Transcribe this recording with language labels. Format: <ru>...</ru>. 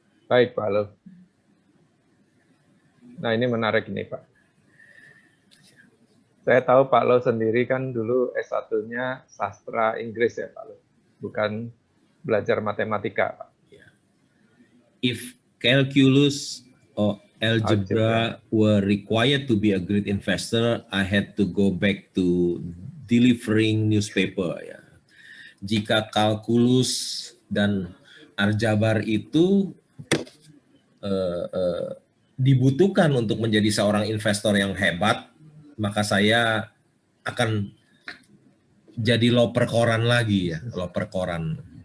<id>Baik Pak Lo. Nah ini menarik ini Pak. Saya tahu Pak Lo sendiri kan dulu S1-nya sastra Inggris ya Pak Lo, bukan belajar matematika Pak.</id> <en>If calculus or algebra were required to be a great investor, I had to go back to delivering newspaper ya.</en> <id>Jika kalkulus dan aljabar itu dibutuhkan untuk menjadi seorang investor yang hebat, maka saya akan jadi loper koran lagi ya, loper koran.</id>